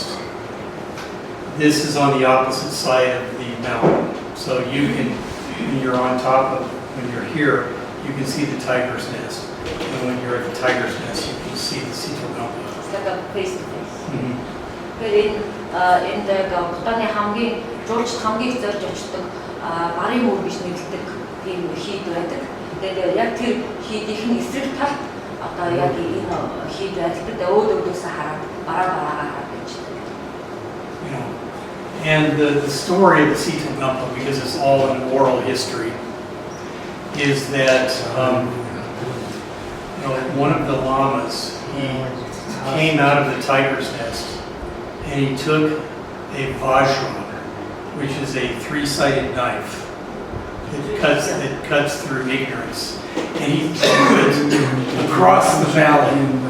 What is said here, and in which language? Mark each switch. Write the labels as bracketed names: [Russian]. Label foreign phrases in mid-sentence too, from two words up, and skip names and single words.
[English] This is on the opposite side of the mountain. So when you're on top of, when you're here, you can see the Tiger's Nest. And when you're at the Tiger's Nest, you can see the Tseto Goenpa. It's like a face to face. In the Bhutan [Mongolian] хамгийн жуулч хамгийн зорж очдог барын мөр гэж нэрлэдэг тийм хийд байдаг. Тэгээд яг тэр хийдийн эсрэг тал одоо яг энэ хийд байдаг. Өөдөөс хараад бараа хараад байж. [English] And the story of the Tseto Goenpa, because it's all an oral history, is that one of the lamas, he came out of the Tiger's Nest and he took a vajra, which is a 3-sided knife that cuts through ignorance, and he threw it across the valley.